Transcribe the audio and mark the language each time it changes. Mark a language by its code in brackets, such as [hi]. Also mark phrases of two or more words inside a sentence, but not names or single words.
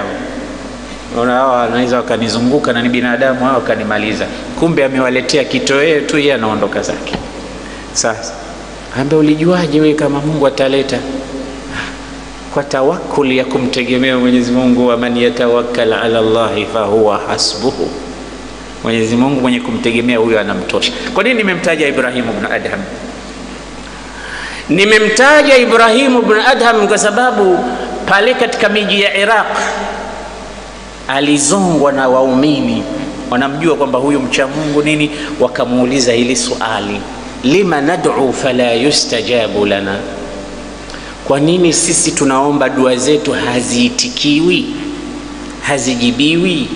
[sw] Hao wanaweza wakanizunguka na ni binadamu, hao wakanimaliza. Kumbe amewaletea kitoweo tu, yeye anaondoka zake. Sasa ambaye ulijuaje wewe kama Mungu ataleta? Kwa tawakkul ya kumtegemea Mwenyezi Mungu, [ar] ومن يتوكل على الله فهو حسبه. [sw] Mwenyezi Mungu mwenye kumtegemea huyo anamtosha. Kwa nini nimemtaja Ibrahim ibn Adham? Nimemtaja Ibrahim ibn Adham kwa sababu pale katika miji ya Iraq alizongwa na waumini, wanamjua kwamba huyu mcha Mungu nini, wakamuuliza hili swali, [ar] لم ندعو فلا يستجاب لنا, [sw] kwa nini sisi tunaomba dua zetu haziitikiwi, hazijibiwi?